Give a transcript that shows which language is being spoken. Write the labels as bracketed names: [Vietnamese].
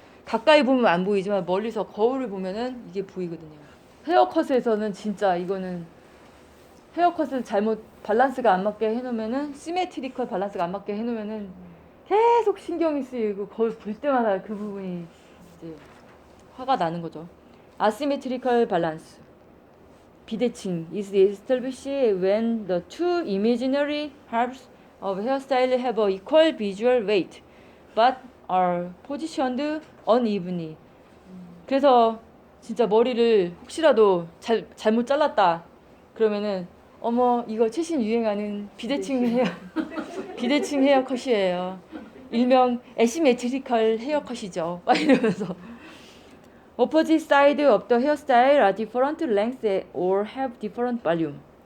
[Korean] 가까이 보면 안 보이지만 멀리서 거울을 보면은 이게 보이거든요. 헤어컷에서는 진짜 이거는 헤어컷을 잘못 밸런스가 안 맞게 해놓으면은 시메트리컬 밸런스가 안 맞게 해놓으면은 계속 신경이 쓰이고 거울 볼 때마다 그 부분이 이제 화가 나는 거죠. [English] 아시메트리컬 밸런스 비대칭 is established when the two imaginary halves of hairstyle have a equal visual weight but are positioned unevenly. [Korean] 그래서 진짜 머리를 혹시라도 잘못 잘랐다 그러면은 어머 이거 최신 유행하는 비대칭 헤어컷이에요. 일명 애시메트리컬 헤어컷이죠. 막 이러면서 [English] opposite side of the hairstyle are different length or have different volume.